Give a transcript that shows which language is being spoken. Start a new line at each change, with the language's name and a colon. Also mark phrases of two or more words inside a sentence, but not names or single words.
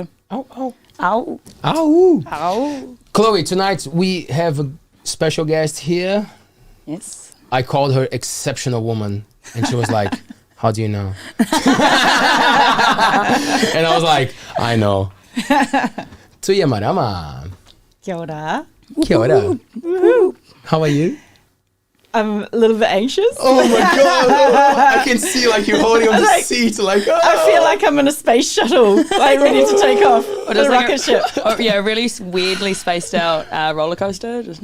English: Ow, ow. Ow. Ow. Ow. Chloe, tonight we have a special guest here. Yes. I called her exceptional woman. And she was like, how do you know? And I was like, I know. TUIA MARAMA.
Māori: Kia ora. Kia ora.
English: How are you? I'm a little bit anxious. Oh my god! I can see you're holding on the seat, I feel like I'm in a space shuttle, ready to take off on a rocket ship. Yeah, a really weirdly spaced out roller coaster.